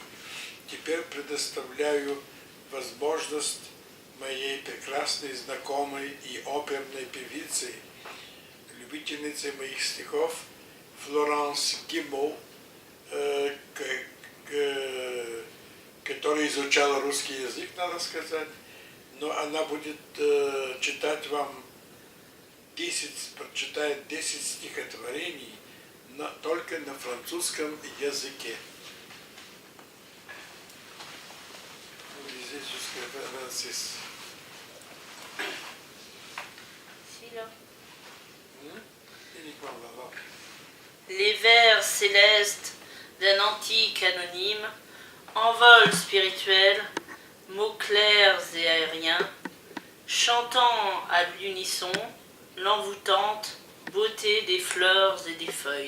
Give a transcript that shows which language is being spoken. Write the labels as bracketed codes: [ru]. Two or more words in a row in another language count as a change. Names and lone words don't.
[ru] Теперь предоставляю возможность моей прекрасной знакомой и оперной певице, любительнице моих стихов, Флоранс Гимо, которая изучала русский язык, надо сказать, но она будет читать вам прочитает 10 стихотворений только на французском языке. [fr] Lisez jusqu'à 26. Uniquement là-bas. Les vers célestes d'un antique anonyme, envol spirituel, mots clairs et aériens, chantant à l'unisson l'envoûtante beauté des fleurs et des feuilles.